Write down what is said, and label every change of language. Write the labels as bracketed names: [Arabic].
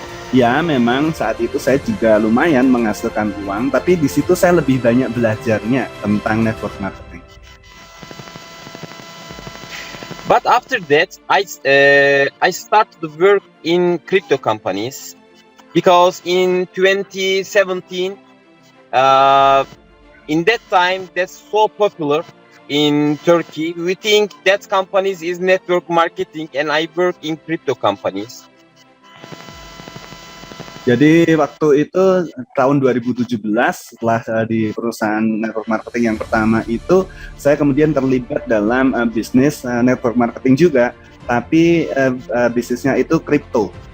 [Indonesian] Ya, memang saat itu saya juga lumayan menghasilkan uang, tapi di situ saya lebih banyak belajarnya tentang network marketing. [English] But after that, I started to work in crypto companies because in 2017, in that time, that's so popular in Turkey. We think that companies is network marketing, and I work in crypto companies. [Indonesian] Jadi waktu itu tahun 2017 setelah di perusahaan network marketing yang pertama itu, saya kemudian terlibat dalam bisnis network marketing juga, tapi bisnisnya itu kripto.